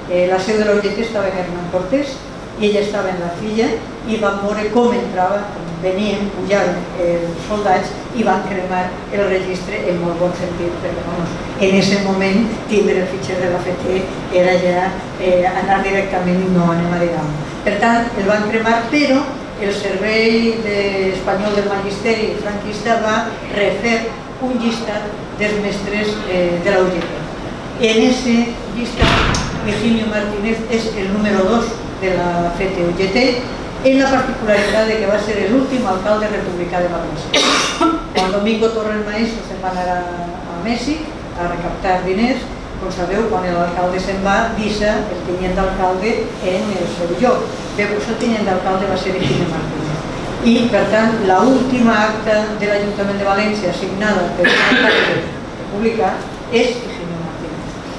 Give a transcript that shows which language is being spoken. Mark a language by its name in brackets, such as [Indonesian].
[Catalan] La seu de la UGT estava en Hernán Cortés i ella estava en la Filla i van veure com entrava, venien, pujaven els soldats i van cremar el registre en molt bon sentit, perquè en aquest moment tindre el fitxer de la FT era ja anar directament i no anem a dir-ho. Per tant, el van cremar, però el Servei Espanyol del Magisteri franquista va refer un llistat dels mestres de la UGT. En aquest llistat [Spanish] Higinio Martínez es el número 2 de la FETE-UGT, en la particularidad de que va a ser el último alcalde republicano de Valencia. [Catalan] Quan Domingo Torres Maeso se'n va anar a Mèxic a recaptar diners, com sabeu, quan l'alcalde se'n va, deixa el tinent d'alcalde en el seu lloc. Bé, doncs el tinent d'alcalde va ser Higinio Martínez. I, per tant, l'última acta de l'Ajuntament de València signada per un alcalde republicà és Higinio Martínez.